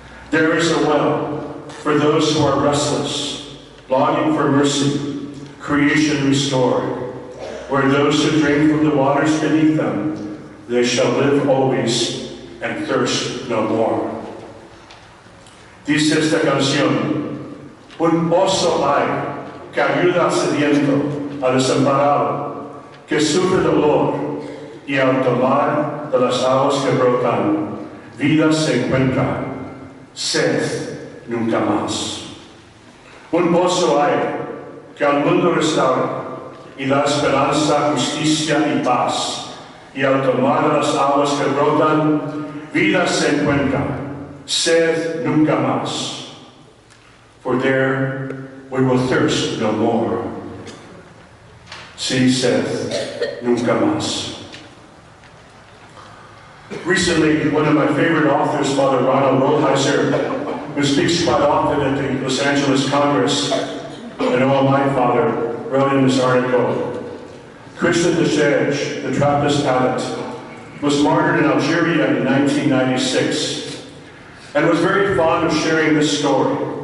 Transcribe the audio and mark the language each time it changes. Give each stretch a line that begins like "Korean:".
English: There is a well for those who are restless, longing for mercy, creation restored, where those who drink from the waters beneath them, they shall live always and thirst no more.
Spanish: Dice esta canción, un pozo hay que ayuda al sediento, al desamparado, que sufre dolor, y al tomar de las aguas que brotan, vida se encuentra, sed nunca más. Un pozo hay que al mundo restaura y da esperanza, justicia y paz, y al tomar de las aguas que brotan, vida se encuentra, sed nunca más.
English: For there we will thirst no more.
Spanish: Sí, sed nunca más.
English: Recently, one of my favorite authors, Father Ronald Rollheiser, who speaks quite often at the Los Angeles Congress, and my father, wrote in this article, Chrism, the Trappist abbot, was martyred in Algeria in 1996, and was very fond of sharing this story.